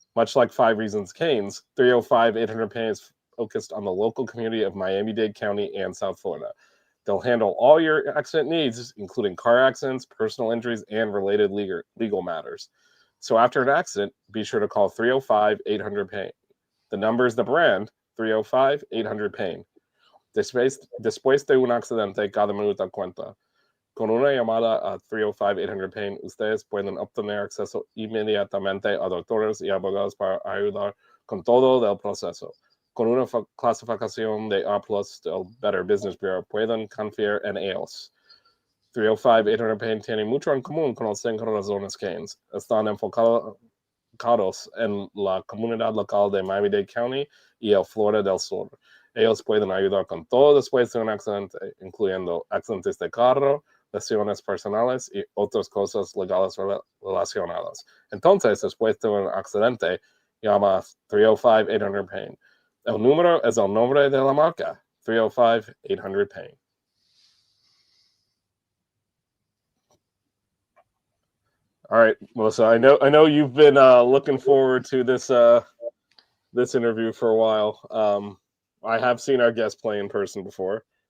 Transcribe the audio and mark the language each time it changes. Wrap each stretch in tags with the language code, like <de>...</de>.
<en>Much like 5 Reasons Canes, 305-800-PAIN is focused on the local community of Miami-Dade County and South Florida. They'll handle all your accident needs, including car accidents, personal injuries, and related legal matters. So after an accident, be sure to call 305-800-PAIN. The number is the brand, 305-800-PAIN.</en> <es>Después de un accidente, cada minuto cuenta. Con una llamada a 305-800-PAIN, ustedes pueden obtener acceso inmediatamente a doctores y abogados para ayudar con todo el proceso. Con una clasificación de A+ del Better Business Bureau, pueden confiar en ellos. 305-800-PAIN tiene mucho en común con los 5 razones Canes. Están enfocados en la comunidad local de Miami-Dade County y el Florida del Sur. Ellos pueden ayudar con todo después de un accidente, incluyendo accidentes de carro, lesiones personales y otras cosas legales relacionadas. Entonces, después de un accidente, llama a 305-800-PAIN. El número es el nombre de la marca, 305-800-PAIN.</es> <en>All right, Melissa, I know you've been looking forward to this interview for a while. I have seen our guest play in person before.</en>